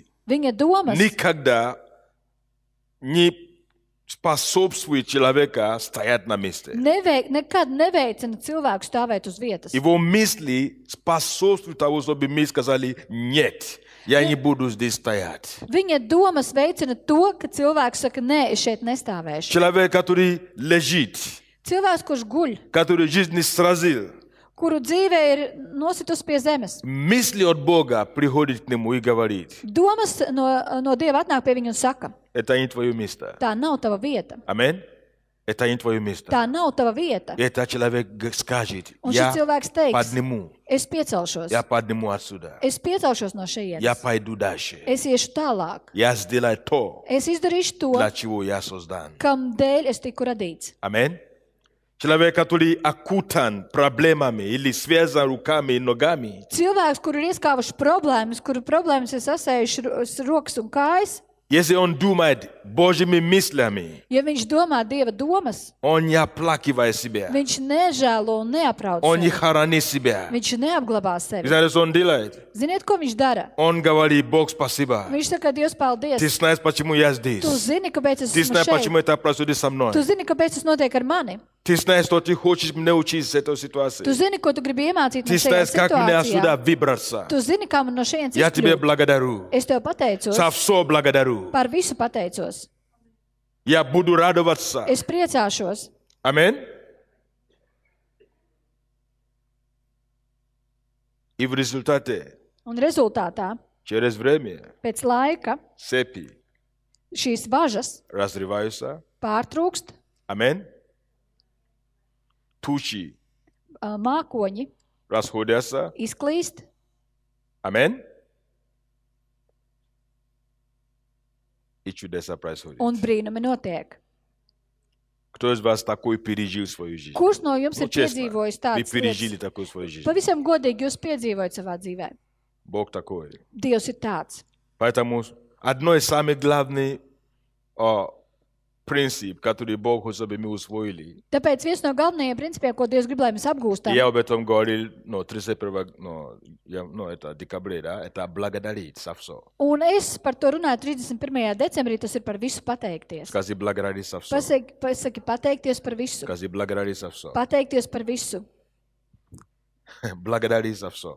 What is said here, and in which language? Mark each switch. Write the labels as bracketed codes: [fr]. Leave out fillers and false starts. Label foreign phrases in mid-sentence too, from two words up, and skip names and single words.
[lv] Viņa domas [ru] никогда не способствуют человеку стоять на месте. [lv] nekad neveicina cilvēku stāvēt uz vietas. [ru] Его мысли способствуют тому, чтобы мы сказали «нет». Я не буду здесь стоять. [lv] Viņa domas veicina to, ka cilvēks saka, nē, es šeit nestāvēšu. [ru] Человек, который лежит, [lv] Cilvēks, kurš guļ, [ru] который жизнь не сразил, [lv] kuru dzīve ir nositus pie zemes. [ru] мысли от Бога приходит к нему и говорит, [lv] Domas no Dieva atnāk pie viņa un saka, [ru] это не твое место. [lv] tā nav tava vieta. [ru] Аминь. Это не твое место. [lv] Tā nav tava vieta. [ru] И этот человек скажет, [lv] Un [ru] я [lv] šis cilvēks teiks, [ru] подниму, [lv] es piecelšos. [ru] я подниму отсюда, [lv] Es piecelšos no [ru] я [lv] šejienes. [ru] пойду дальше, [lv] Es iešu tālāk. [ru] я сделаю то, [lv] Es izdarīšu to, [ru] для чего я создан. [lv] kam dēļ es tiku radīts. [ru] Аминь. Человек, который окутан проблемами или связан руками и ногами, [lv] Cilvēks, kur ir ieskāvuši problēmas, kuru problēmas ir sasējuši rokas un kājas, [ru] если он думает Божьими мыслями, [lv] ja viņš domā Dieva domas, [ru] он не оплакивает себя, [lv] viņš nežēlo un neaprauc [ru] он не [lv] sevi. [ru] хоронит себя. [lv] Viņš neapglabā sevi. [ru] Знаете, что он делает? [lv] Ziniet, ko viņš dara? [ru] Он говорит, Бог, спасибо. [lv] Viņš saka, Dievs, paldies. [ru] Ты знаешь, почему я здесь. [lv] Tu zini, kāpēc es [ru] Ты [lv] esmu [ru] знаешь, почему [lv] šeit. [ru] это происходит со мной. [lv] Tu zini, kāpēc tas notiek ar mani. [ru] Ты знаешь, что ты хочешь меня учить с этой ситуации. [lv] Tu zini, ko tu gribi iemācīt no [ru] Ты знаешь, [lv] šajā [ru] как мне отсюда [lv] situācijā. [ru] выбраться. [lv] Tu zini, kā man no šejienes [ru] Я тебе [lv] izkļūt. [ru] благодарю. [lv] Es tev pateicos, [ru] За все благодарю. [lv] par visu pateicos. [ru] Я буду радоваться. [lv] Es priecāšos. [ru] Аминь. И в результате, [lv] Un rezultātā, [ru] через время, [lv] pēc laika, [ru] цепи [lv] šīs važas [ru] разрываются. [lv] pārtrūkst, [ru] Аминь. Тучи [lv] mākoņi [ru] расходятся. [lv] izklīst, [ru] Аминь. И чудеса происходят. [lv] un brīnumi notiek. [ru] Кто из вас такой пережил свою жизнь? [lv] Kurš no jums [ru] Ну, [lv] ir [ru] честно, [lv] piedzīvojis [ru] вы [lv] tādas [ru] пережили [lv] lietas? [ru] такую свою жизнь. [lv] Pavisam godīgi jūs piedzīvojat savā dzīvē. [ru] Бог такой. [lv] Dievs ir tāds. [ru] Поэтому одно из самых главных принципов, который Бог хочет, чтобы мы усвоили. [lv] Tāpēc viens no galvenajiem principiem, ko Dievs grib, lai mēs apgūstam, [ru] Я об этом говорил, 31 это декабря, да? Это благодарить за все. [lv] un es par to runāju 31. decembrī, tas ir par visu pateikties. [ru] Скажи благодарить за все. [lv] Pasaki pateikties par visu. [ru] Скажи благодарить за все. [lv] Pateikties par visu. [ru] Благодарить за все.